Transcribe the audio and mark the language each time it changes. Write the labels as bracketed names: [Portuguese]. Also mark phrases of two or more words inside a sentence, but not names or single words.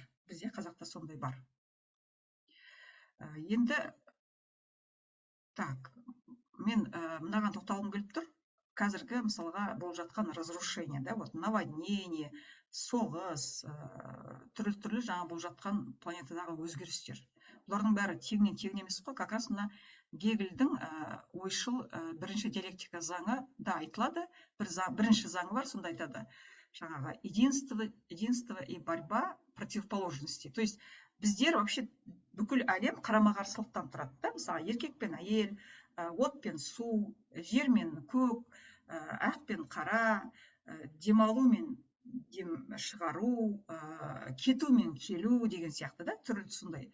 [Kazakh] Бізде қазақта сондай бар. Енді, так, мен мынаған тоқталғым келіп тұр. Қазіргі, мысалға, болып жатқан разрушение, да, [Russian] вот наводнение, [Kazakh] соғыс, түрлі жаңа болып жатқан планетадағы өзгерістер. Бұлардың бәрі тегінен тегін емес қой, [Russian] как раз [Kazakh] мына Гегельдің ойшыл бірінші диалектика заңы да айтылады. Бірінші заңы бар, сонда айтады. [Russian] Жаңағы единство и борьба противоположностей. То есть [Kazakh] біздер вообще бүкіл әлем қарама-қарсылықтан тұрады, да? Мысалы, еркек пен әйел, от пен су, жер мен көк, ақ пен қара, демалу мен дем шығару, кету мен келу деген сияқты, да, түрлі сондай.